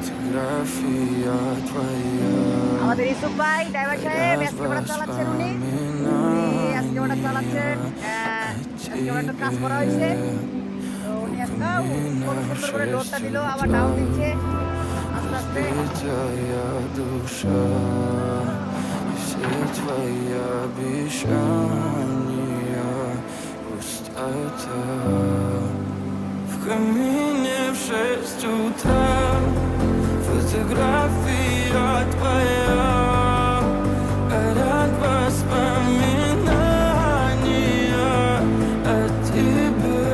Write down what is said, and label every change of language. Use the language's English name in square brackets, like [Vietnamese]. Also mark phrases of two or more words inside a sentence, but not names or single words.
[Bangla] আমাদের ইউসুফ ভাই ড্রাইভার সাহেব আজকে ওটা চালাচ্ছেন উনি আজকে ওটা চালাচ্ছেন আজকে ওটা কাজ করা হয়েছে তো উনি একটা কত সুন্দর করে লোডটা দিল আবার ডাউন দিচ্ছে আস্তে আস্তে [Russian] Все твои обещания пустота. В камине в 6 утра фотография твоя, горят воспоминания о тебе.